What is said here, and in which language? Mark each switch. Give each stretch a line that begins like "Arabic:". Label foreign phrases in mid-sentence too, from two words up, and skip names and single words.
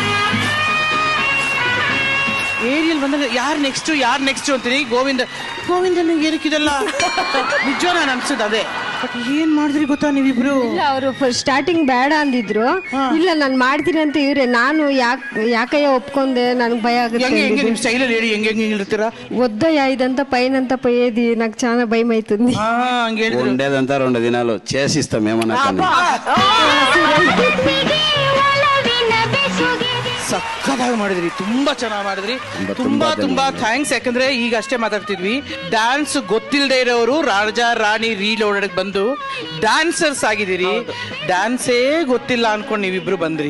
Kannada: ಏರಿಯಲ್ ಬಂದಾಗ ಯಾರು ನೆಕ್ಸ್ಟ್ ಅಂತೀನಿ. ಗೋವಿಂದ ನಂಗೆ ಏನಕ್ಕಿದಲ್ಲ ನಿಜ ನಾನು ಅನ್ಸುದು ಅದೇ. ಬಟ್ ಏನ್ ಮಾಡಿದ್ರಿ ಗೊತ್ತಾ ನೀವಿಬ್ರು? ಇಲ್ಲ, ಅವರು ಸ್ಟಾರ್ಟಿಂಗ್ ಬೇಡ ಅಂದಿದ್ರು. ಇಲ್ಲ ನಾನು ಮಾಡ್ತೀನಿ ಅಂತ ಇವ್ರೆ. ನಾನು ಯಾಕಯ್ಯ ಒಪ್ಕೊಂಡೆ, ನನಗೆ ಭಯ ಆಗುತ್ತೆ. ಹೆಂಗೆ ನಿಮ್ ಸ್ಟೈಲಲ್ಲಿ ಹೇಳಿ, ಹೆಂಗೆ ಇರ್ತೀರಾ?
Telugu: వద్దయ్యా ఇదంతా పైనంతా పోయేది, నాకు చాలా భయం అవుతుంది.
Kannada: ಹಂಗೆ ಹೇಳಿದ್ರು.
Telugu: ఉండేదంతా 2 దినాలు చేసిస్తాం ఏమన్నా కానీ.
Kannada: ಸಕ್ಕತ್ತಾಗಿ ಮಾಡಿದ್ರಿ, ತುಂಬಾ ಚೆನ್ನಾಗಿ ಮಾಡಿದ್ರಿ. ತುಂಬಾ ಥ್ಯಾಂಕ್ಸ್. ಯಾಕಂದ್ರೆ ಈಗ ಅಷ್ಟೇ ಮಾತಾಡ್ತಿದ್ವಿ, ಡ್ಯಾನ್ಸ್ ಗೊತ್ತಿಲ್ಲದೆ ಇರೋರು ರಾಜಾ ರಾಣಿ ರೀಲೋಡೆಡ್ ಬಂದು ಡ್ಯಾನ್ಸರ್ಸ್ ಆಗಿದ್ದೀರಿ. ಡ್ಯಾನ್ಸೇ ಗೊತ್ತಿಲ್ಲ ಅನ್ಕೊಂಡು ನೀವಿಬ್ರು ಬಂದ್ರಿ.